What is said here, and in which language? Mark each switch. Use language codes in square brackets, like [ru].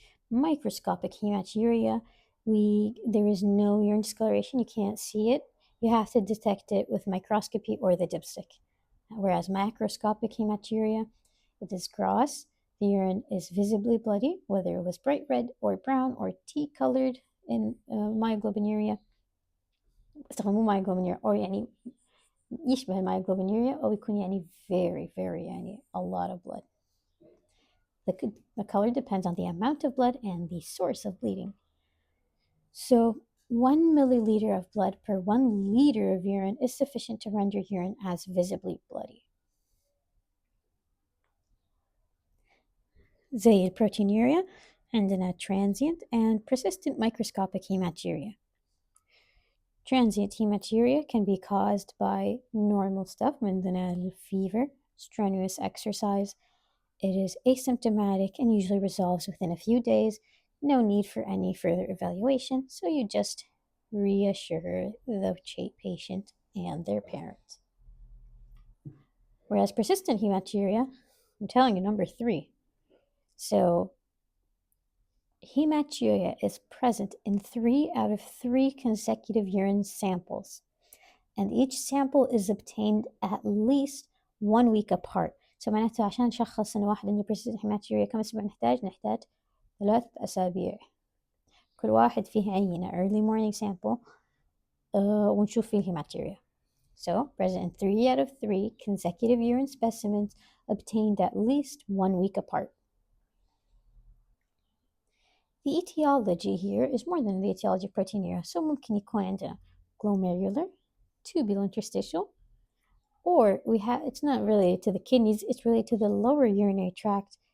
[en] Microscopic hematuria, there is no urine discoloration. You can't see it. You have to detect it with microscopy or the dipstick. Whereas macroscopic hematuria, it is gross. The urine is visibly bloody, whether it was bright red or brown or tea-colored in myoglobinuria. [ar] مو [en] myoglobinuria or [ar] يعني يشبه الميوغلوبينوريا أو يكون يعني very يعني [en] a lot of blood. The color depends on the amount of blood and the source of bleeding. So 1 milliliter of blood per 1 liter of urine is sufficient to render urine as visibly bloody. [ar] زي البروتينوريا عندنا [en] transient and persistent microscopic hematuria. Transient hematuria can be caused by normal stuff, عندنا fever, strenuous exercise. It is asymptomatic and usually resolves within a few days. No need for any further evaluation, so you just reassure the patient and their parents. Whereas persistent hematuria, I'm telling you, number 3. So hematuria is present in 3 out of 3 consecutive urine samples, and each sample is obtained at least 1 week apart. [ar] So معناته عشان نشخص إن واحد عنده persistent hematuria كم أسبوع نحتاج 3 أسابيع. كل واحد فيه عينة [en] early morning sample [ar] ونشوف فيه hematuria. [en] So present in 3 out of 3 consecutive urine specimens obtained at least 1 week apart. The etiology here is more than the etiology of proteinuria. So [ar] ممكن يكون عندنا [en] glomerular, tubular interstitial, or it's not related to the kidneys, it's related to the lower urinary tract.